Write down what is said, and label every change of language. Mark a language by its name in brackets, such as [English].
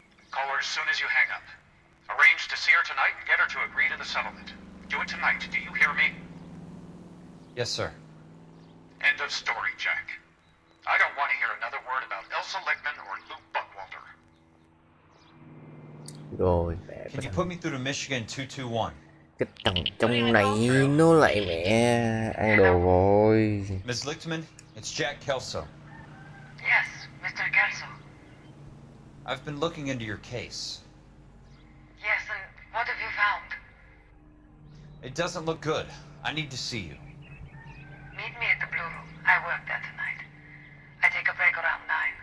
[English] Call her as soon as you hang up. Arrange to see her tonight and get her to agree to the settlement. Do it tonight. Do you hear me? Yes, sir. End of story, Jack. I don't want to hear another word about Elsa Lickman or Luke Buckwalter. [Vietnamese] Rồi mẹ. [English] Can you put me through to Michigan 221? [Vietnamese] Cái thằng trong này nó lại mẹ ăn đồ rồi. [English] Ms. Lichtman, it's Jack Kelso. Yes, Mr. Kelso. I've been looking into your case. Yes, and what have you found? It doesn't look good. I need to see you. Meet me at the Blue Room. I work there tonight. I take a break around 9.